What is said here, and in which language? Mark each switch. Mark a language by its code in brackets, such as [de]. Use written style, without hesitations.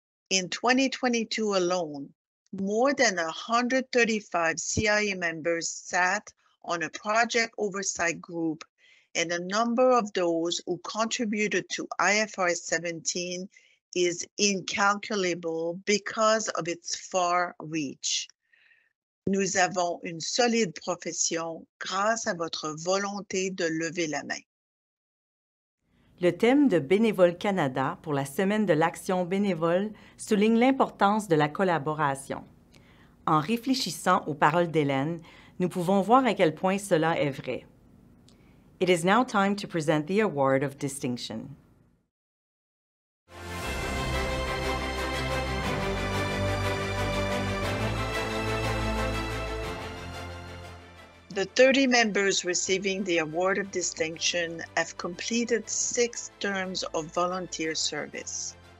[en] In 2022 alone, more than 135 CIA members sat on a project oversight group, and the number of those who contributed to IFRS 17 is incalculable because of its far reach. [fr] Nous avons une solide profession grâce à votre volonté de lever la main. Le thème de Bénévoles Canada pour la Semaine de l'Action bénévole souligne l'importance de la collaboration. En réfléchissant aux paroles d'Hélène, nous pouvons voir à quel point cela est vrai. [en] It is now time to present the Award of Distinction. The 30 members receiving the Award of Distinction have completed 6 terms of volunteer service.